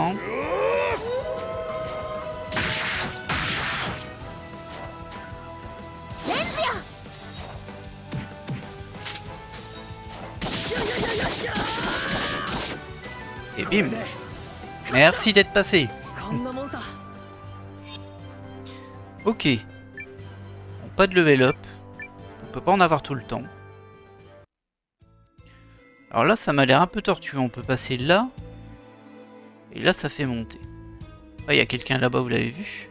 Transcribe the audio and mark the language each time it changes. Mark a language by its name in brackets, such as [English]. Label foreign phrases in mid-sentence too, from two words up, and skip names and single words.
[French] Hein. Et bim. Merci d'être passé. [Japanese] こんなもんさ。 [French] Ok. Bon, pas de level up. On peut pas en avoir tout le temps. Alors là, ça m'a l'air un peu tortueux. On peut passer là. Et là, ça fait monter. Ah, il y a quelqu'un là-bas, vous l'avez vu?